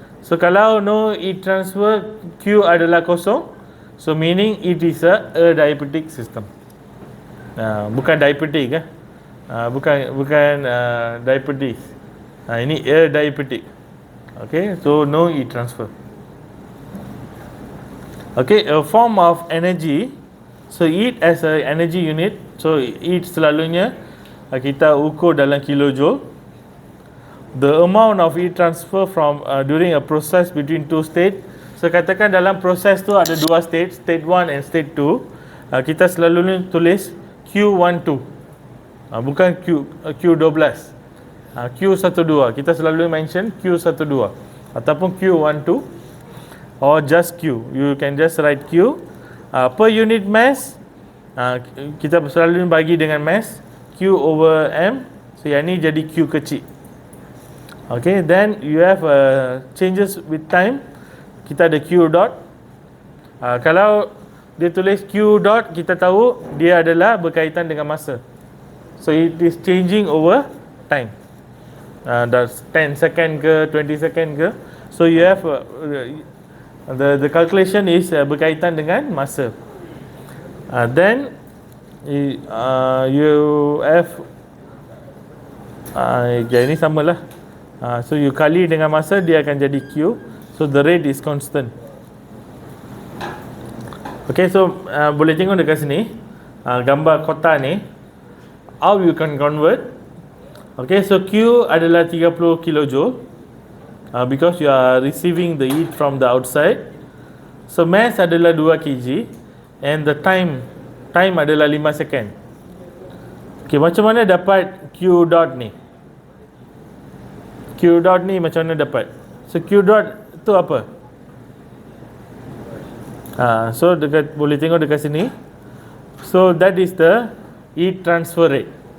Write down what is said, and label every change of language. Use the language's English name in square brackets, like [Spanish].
[Malay] So kalau [English] no heat transfer, [Malay] Q adalah kosong. [English] So meaning it is a diabetic system. [Malay] Bukan diabetic bukan diabetes. Ini air [English] diabetic. Okay, so no heat transfer. Okay, a form of energy. So heat as a energy unit. [Malay] So heat selalunya kita ukur dalam kilojoule. [English] The amount of heat transfer from during a process between two state. [Malay] So katakan dalam proses tu ada dua state, state 1 and state 2. Kita selalunya tulis Q12. Bukan Q12. Q12, kita selalu mention Q12 ataupun Q12 or just Q. [English] You can just write Q. Per unit mass, [Malay] kita selalu bagi dengan mass [English] Q over M. [Malay] So yang ni jadi Q kecil. [English] Okay, then you have changes with time. [Malay] Kita ada Q dot. Kalau dia tulis Q dot, kita tahu dia adalah berkaitan dengan masa. [English] So it is changing over time. That's 10 second [Malay] ke [English] 20 second ke. So you have the calculation is [Malay] berkaitan dengan masa. [English] Then you have [Malay] ini samalah. So you kali dengan masa, dia akan jadi Q. [English] So the rate is constant. [Malay] Okay, so boleh tengok dekat sini gambar kotak ni, [English] how you can convert. Okay, so Q [Malay] adalah [English] 30 kilojoule because you are receiving the heat from the outside. So mass [Malay] adalah [English] 2 kg and the time adalah 5 second. [Malay] Okay, macam mana dapat Q dot ni? Q dot ni macam mana dapat? So Q dot tu apa? So boleh tengok dekat sini. [English] So that is the heat transfer rate.